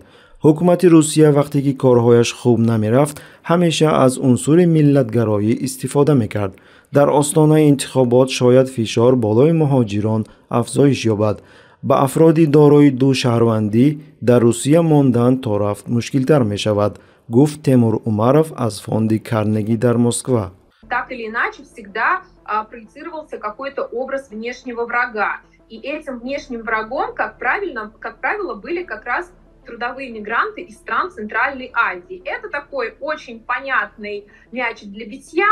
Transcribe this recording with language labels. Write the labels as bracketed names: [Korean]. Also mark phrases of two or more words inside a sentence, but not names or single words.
[Tajik] ҳукумати Русия вақте ки корҳояш хуб намерафт, ҳамеша аз унсури миллатгароӣ истифода мекард. дар остонаи интихобот шояд фишор болои муҳоҷирон афзоиш ёбад. ба афроди дорои ду шаҳрвандӣ дар Русия мондан то рафт мушкилтар мешавад, гуфт Темур Умаров аз фонди Карнеги дар Москва. [Russian] Так или иначе всегда проецировался какой-то образ внешнего врага. И этим внешним врагом, как правило, были как раз трудовые мигранты из стран Центральной Азии. Это такой очень понятный мячик для битья.